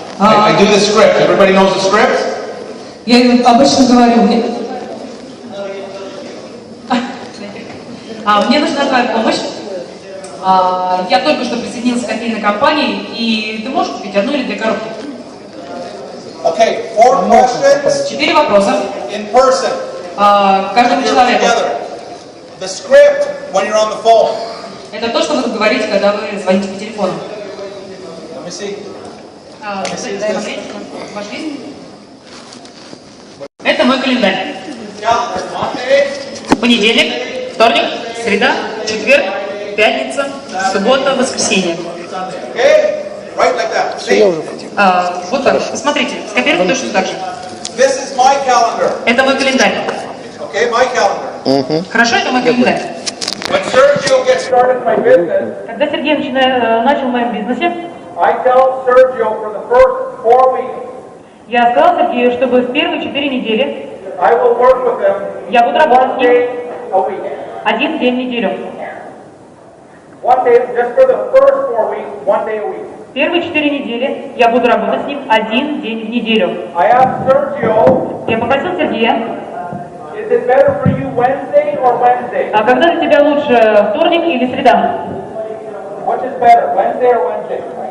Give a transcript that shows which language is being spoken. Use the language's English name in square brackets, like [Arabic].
[English] I do the script. Everybody knows the script? [Russian] Я обычно говорю, мне нужна твоя помощь. Я только что присоединился к кофейной компании, и ты можешь купить 1 или 2 коробки? [English] Okay, 4 questions [Russian] 4 вопроса. [English] in person. [Russian] Каждому человеку. [English] The script when you're on the phone. [Russian] Это то, что вы говорите, когда вы звоните по телефону. [English] Let me see. [Russian] Ваш жизнь. Это мой календарь. Понедельник, вторник, среда, четверг, пятница, суббота, воскресенье. [English] Okay? Right like that. See? [Russian] Вот так. Посмотрите, скопируйте точно так же. [English] This is my calendar. [Russian] Это мой календарь. [English] Okay, my calendar. [Russian] Хорошо, это мой календарь. [English] When Sergio gets started in my business, [Russian] Когда Сергей начал в моем бизнесе, [English] I tell Sergio for the first 4 weeks, [Russian] я сказал Сергею, чтобы в первые 4 недели [English] I will work with him [Russian] я буду работать с [English] 1 [Russian] ним [English] day a week. [Russian] 1 день в неделю. [English] 1 day, just for the first 4 weeks, 1 day a week. [Russian] Первые 4 недели я буду работать с ним 1 день в неделю. [English] I asked Sergio, [Russian] Я попросил Сергея, [English] is it better for you Wednesday or Wednesday? [Russian] а когда для тебя лучше, вторник или среда? [English] Which is better, Wednesday or Wednesday?